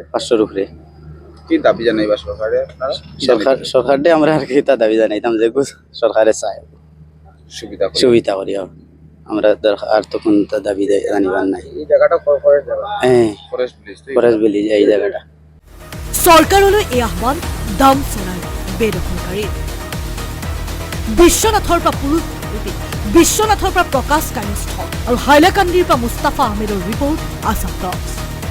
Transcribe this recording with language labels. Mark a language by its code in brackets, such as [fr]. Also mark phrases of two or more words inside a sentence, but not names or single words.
[bn] 500 উপরে। কি দাবি জানাইবা সরকারে আপনারা? সরকারে আমরা আর কি তা দাবি জানাইতাম যে সরকারে চায় সুবিধা করি। আমরা আর তো কোন দাবি জানিবার নাই। এই জায়গাটা ফরেস্ট জায়গা। হ্যাঁ, ফরেস্ট বিলি এই জায়গাটা। [as] চৰকাৰলৈ এই আহ্বান ডামচৰাৰ বেদখলকাৰীৰ। বিশ্বনাথৰ পৰা প্ৰকাশ কানিষ্ঠ আৰু হাইলাকান্দিৰ পৰা মুস্তাফা আহমেদৰ ৰিপৰ্ট, আছাম টক্স।